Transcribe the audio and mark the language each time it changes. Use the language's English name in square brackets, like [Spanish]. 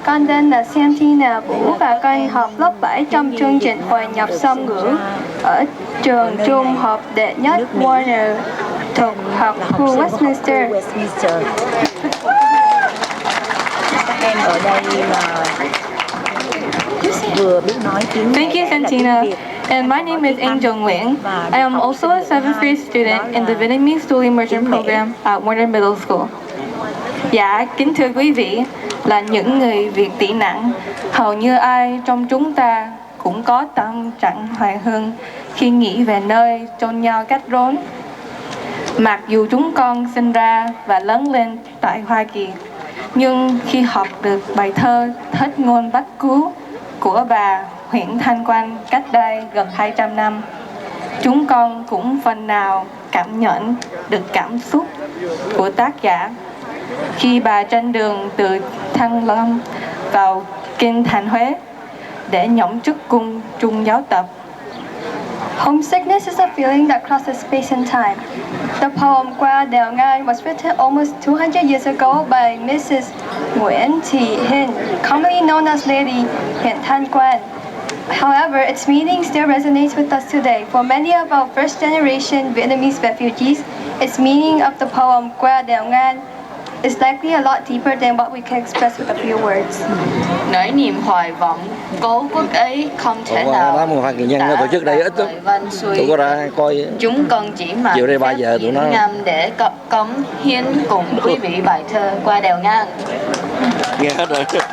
[Vietnamese] Con tên là Santina Vũ và con học lớp 7 trong chương trình hội nhập song ngữ ở trường trung học đệ nhất Warner thuộc học khu Westminster. Các em ở đây mà vừa biết nói tiếng [English] Thank you, Santina. And my name is Angel Nguyen. I am also a 7th grade student in the Vietnamese Dual Immersion Program at Warner Middle School. [Vietnamese] Dạ, kính thưa quý vị, là những người Việt tị nạn, hầu như ai trong chúng ta cũng có tâm trạng hoài hương khi nghĩ về nơi chôn nhau cách rốn. Mặc dù chúng con sinh ra và lớn lên tại Hoa Kỳ, nhưng khi học được bài thơ Thất ngôn Bách Cứu của bà Huyện Thanh Quan cách đây gần 200 năm, chúng con cũng phần nào cảm nhận được cảm xúc của tác giả khi bà trên đường từ Thăng Long vào kinh thành Huế để nhậm chức cung trung giáo tập. [English] Homesickness is a feeling that crosses space and time. The poem Qua Đèo Ngang was written almost 200 years ago by Mrs. Nguyễn Thị Hiền, commonly known as Lady Huyện Thanh Quan. However, its meaning still resonates with us today. For many of our first generation Vietnamese refugees, its meaning of the poem Qua Đèo Ngang is likely a lot deeper than what we can express with a few words. [Vietnamese] Nỗi niềm hoài vọng cố quốc ấy không thể nào đám Hoa Kỳ nhân nó tổ chức đây ít lắm. Tụi có ra coi. Chúng con chỉ mặc chiều đây 3 giờ tụi nó ngâm để cống hiến cùng quý vị bài thơ Qua Đèo Ngang. Nghe hết rồi.